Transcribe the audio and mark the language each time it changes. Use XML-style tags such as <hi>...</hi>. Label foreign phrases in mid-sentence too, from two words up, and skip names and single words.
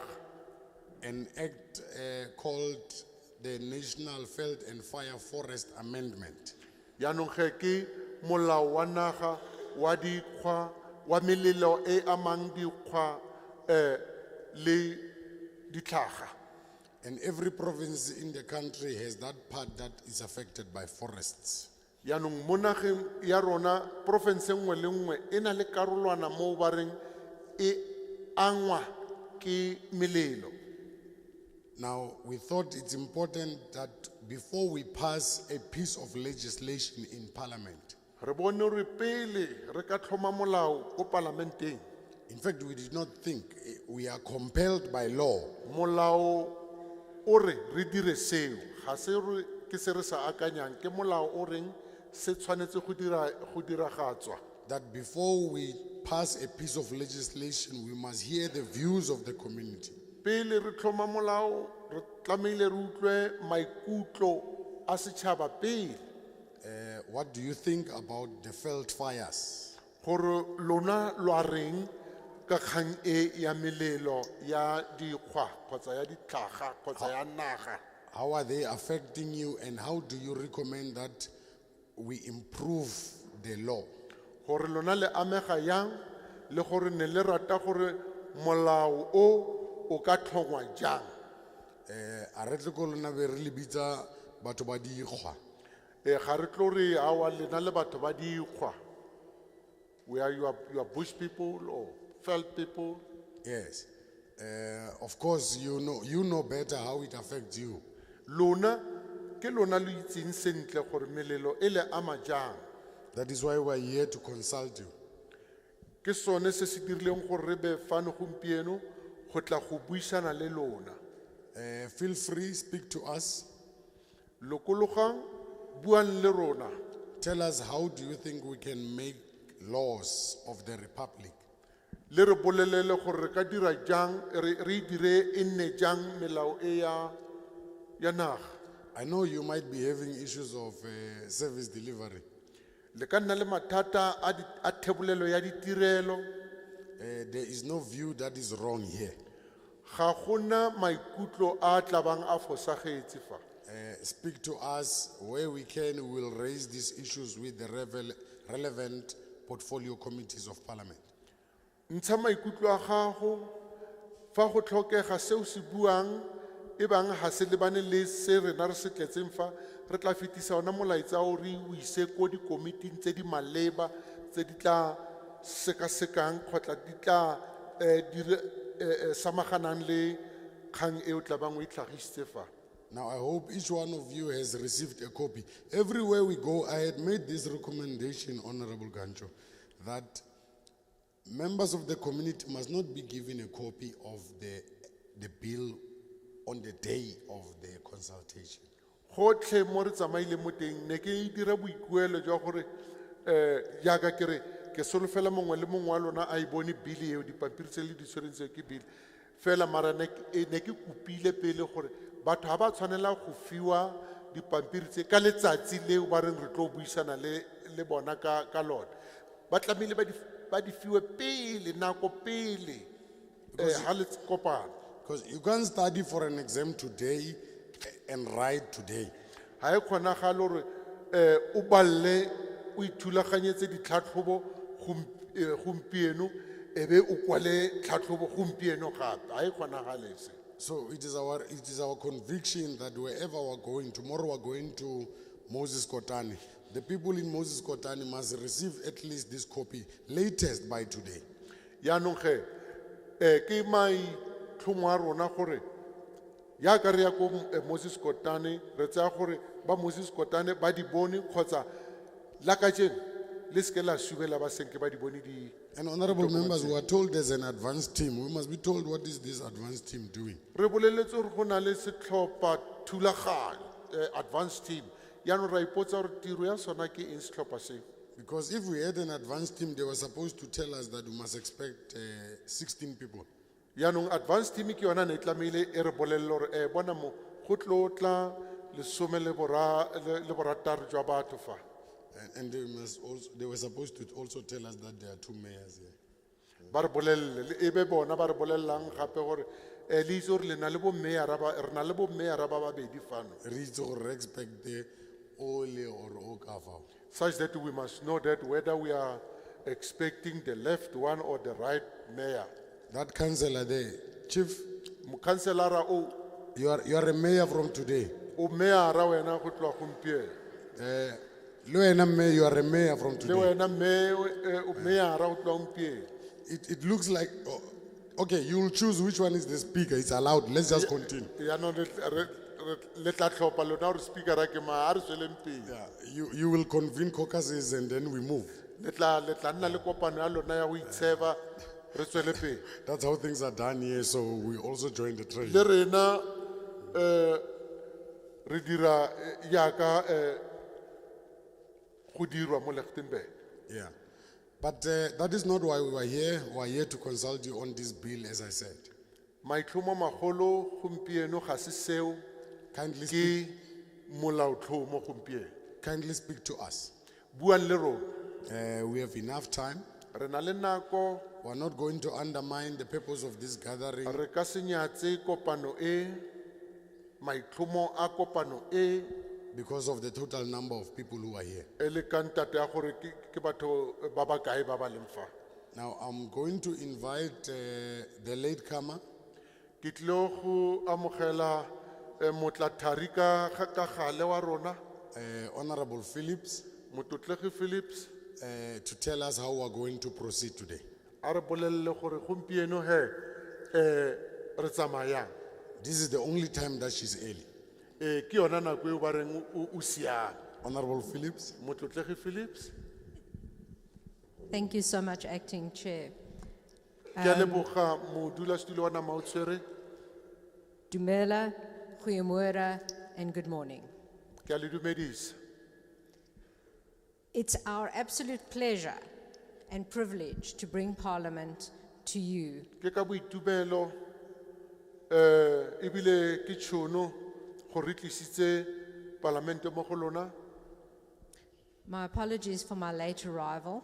<en>an act called the National Veldfire Forest Amendment.</en> <tn>Yaanong ge ke molao wa naga wa dikgwa wa melelo e amang dikgwa le ditlhaga.</tn> <en>And every province in the country has that part that is affected by forests.</en> <tn>yaanong mo nageng ya rona porofense nngwe le nngwe e na le karolwana moo ba reng e angwa ke melelo.</tn> <en>Now, we thought it's important that before we pass a piece of legislation in parliament,</en> <tn>Re bone gore pele re ka tlhoma molao ko palamenteng,</tn> <en>in fact, we did not think, we are compelled by law</en> <tn>molao o re re dire seo ga se re ke se re sa akanyang, ke molao o reng se tshwanetse go diragatswa.</tn> <en>that before we pass a piece of legislation, we must hear the views of the community.</en> <tn>Pele re tlhoma molao re tlamehile re utlwe maikutlo a setšhaba pele,</tn> <en>What do you think about the Veld fires?</en> <tn>gore lona lwa reng ka kgang e ya melelo ya dikgwa kgotsa ya ditlhaga kgotsa ya naga.</tn> <en>How are they affecting you, and how do you recommend that we improve the law?</en> <tn>Gore lona le amega yang le gore ne le rata gore molao o ka tlhongwa jang. A re tle ko lona be re le bitsa batho ba dikgwa. Ga re tlo re awa lena le batho ba dikgwa,</tn> <en>we are your bush people or felt people. Yes. Of course, you know better how it affects you.</en> <tn>Lona ke lona le itseng sentle gore melelo e le ama jang.</tn> <en>That is why we are here to consult you.</en> <tn>Ke sone se se dirileng gore re be fano gompieno go tla go buisana le lona.</tn> <en>Feel free, speak to us.</en> <tn>Lokologang buang le rona.</tn> <en>Tell us, how do you think we can make laws of the republic?</en> <tn>Le re bolelele gore re ka dira jang, re dire e nne jang melao e ya naga.</tn> <en>I know you might be having issues of service delivery.</en> <tn>Le ka nna le mathata a thebolelo ya ditirelo.</tn> <en>There is no view that is wrong here.</en> <tn>Ga gona maikutlo a tlabang a fosagetse fa.</tn> <en>Speak to us where we can. We will raise these issues with the relevant portfolio committees of parliament.</en> <tn>Ntsha maikutlo a gago fa go tlhokega seo se buang e bang ga se lebane le se rena re se tletseng fa, re tla fetisa ona molaetsa o re o ise ko dikomiting tse di maleba tse di tla sekasekang kgotla di tla samaganang le kgang e o tla bang o e tlhagisitse fa.</tn> <en>Now, I hope each one of you has received a copy. Everywhere we go, I had made this recommendation, Honorable Gancho, that members of the community must not be given a copy of the bill on the day of the consultation.</en> <tn>Gotlhe mo re tsamaile mo teng ne ke dira boikuelo jwa gore jaaka ke re ke solofela mongwe le mongwe wa lona a e bone bili eo dipampiri tse le di tshwereng tseo ke bili fela mara ne ke kopile pele gore batho ga ba tshwanela go fiwa dipampiri tse ka letsatsi leo ba reng re tlo buisana le bona ka lona, ba tlamehile ba di fiwe pele nako pele ga le kopana.</tn> <en>Because you can't study for an exam today and write today.</en> <tn>Ga e kgonagale gore o balle o ithulaganyetse ditlhatlhobo gompieno e be o kwale tlhatlhobo gompieno gape, ga e kgonagale se.</tn> <en>So it is our conviction that wherever we're going, tomorrow we're going to Moses Kotane. The people in Moses Kotane must receive at least this copy, latest by today.</en> <tn>Yaanong ge ke maitlhomo a rona gore jaaka re ya ko Moses Kotane re tsaya gore ba Moses Kotane ba di bone kgotsa la kajeno le seke la subela ba senke ba di bone di.</tn> <en>And honorable members, we are told there's an advanced team. We must be told what is this advanced team doing.</en> <tn>Re boleletse gore go na le setlhopha thulaganyo</tn> <en>advanced team.</en> <tn>Yaanong ra ipotsa gore tiro ya sona ke eng setlhopha seo.</tn> <en>Because if we had an advanced team, they were supposed to tell us that we must expect 16 people.</en> <tn>Yaanong</tn> <en>advanced team</en> <tn>ke yona ne e tlamehile e re bolelele gore bona mo go tlo tla lesome le borataro jwa batho fa.</tn> <en>And they were supposed to also tell us that there are 2 mayors here.</en> <tn>Ba re bolelele e be bona ba re bolelelang gape gore le itse gore le na le bommeyara ba babedi fano, Re itse gore re</tn> <en>expect the ole or</en> <tn>o ka fao.</tn> <en>such that we must know that whether we are expecting the left one or the right mayor. That councillor there, Chief,</en> <tn>Mokhanselara o</tn> <en>You are a mayor from today.</en> <tn>o meara wena go tloa gompieno Le wena</tn> <en>mayor, you are a mayor from</en> <tn>le</tn> <en>today.</en> <tn>wena o meara go tloa gompieno</tn> <en>It looks like, oh, okay, you will choose which one is the speaker. It's allowed. Let's just continue.</en> <tn>yaanong le tla tlhopha lona gore speakera ke ma a re tsweleng pele</tn> <en>Yeah, you will convene caucuses and then we move.</en> <tn>le tla nna le kopano ya lona ya go itsheba re tswele pele</tn> <en>That's how things are done here, so we also join the trade.</en> <tn>le rena re dira yaka go dirwa mo Litchenburg.</tn> <en>Yeah. But that is not why we were here. We are here to consult you on this bill, as I said.</en> <tn>maitlhomo magolo gompieno ga se seo</tn> <en>Kindly speak,</en> <tn>ke molaotlhomo gompieno</tn> <en>kindly speak to us.</en> <tn>buang le rona</tn> <en>We have enough time.</en> <tn>re na le nako</tn> <en>We are not going to undermine the purpose of this gathering.</en> <tn>re ka se nyatse kopano e maitlhomo a kopano e</tn> <en>Because of the total number of people who are here.</en> <tn>e le ka ntate ya gore ke batho ba ba kae ba ba leng fa</tn> <en>Now, I'm going to invite the latecomer,</en> <tn>ke tlile go amogela motlathari ka gale wa rona</tn> <en>Honorable Phillips,</en> <tn>mototlegi Phillips</tn> <en>to tell us how we are going to proceed today.</en> <tn>a re bolelele gore gompieno re tsamayang</tn> <en>This is the only time that she's early.</en> <tn>ke yona nako eo ba reng o siame</tn> <en>Honorable Phillips.</en> <tn>motlotlegi Phillips</tn> <en>Thank you so much, Acting Chair.</en> <tn>ke a leboga modulasetulo wa nama o tshwere Dumela,</tn> <af>goeiemôre,</af> <en>and good morning.</en> <tn>ke a le dumedisa</tn> <en>It's our absolute pleasure and privilege to bring Parliament to you</en> <tn>ke ka boitumelo ebile ke tšhono go re tlisitse palamente mo go lona</tn> <en>My apologies for my late arrival.</en>